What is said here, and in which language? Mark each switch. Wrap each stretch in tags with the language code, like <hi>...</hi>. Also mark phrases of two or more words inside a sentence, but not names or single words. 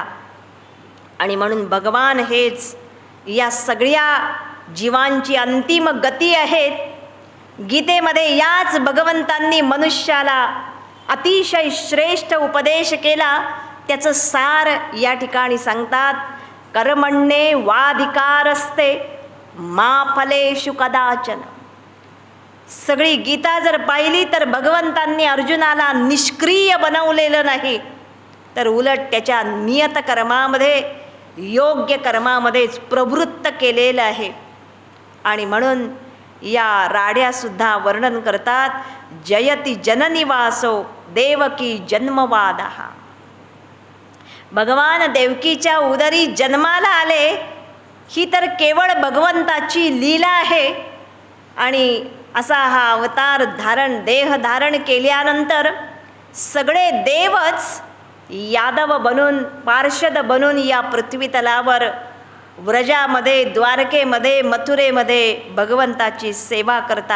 <mr>आणि म्हणून भगवान हेच या सगळ्या जीवांची अंतिम गती आहेत. गीतेमध्ये याच भगवंतांनी मनुष्याला अतिशय श्रेष्ठ उपदेश केला. त्याचं सार या ठिकाणी सांगतात,</mr> <sa>कर्मण्ये वाधिकारस्ते मा फलेषु कदाचन.</sa> <mr>सगळी गीता जर पाहिली तर भगवंतांनी अर्जुनाला निष्क्रिय बनवलेलं नाही, तर उलट त्याच्या नियत कर्मामध्ये, योग्य कर्मामध्येच प्रवृत्त केलेलं आहे. आणि म्हणून या राड्यासुद्धा वर्णन करतात,</mr> <sa>जयति जननिवासो देवकी जन्मवादः.</sa> <mr>भगवान देवकीच्या उदरी जन्माला आले, ही तर केवळ भगवंताची लीला आहे. आणि असा हा अवतार धारण देह धारण केल्यानंतर सगळे देवच यादव बनून पार्षद बनून या पृथ्वी तलावर व्रजामध्ये द्वारकेमध्ये मथुरेमध्ये भगवंताची सेवा करतात.</mr>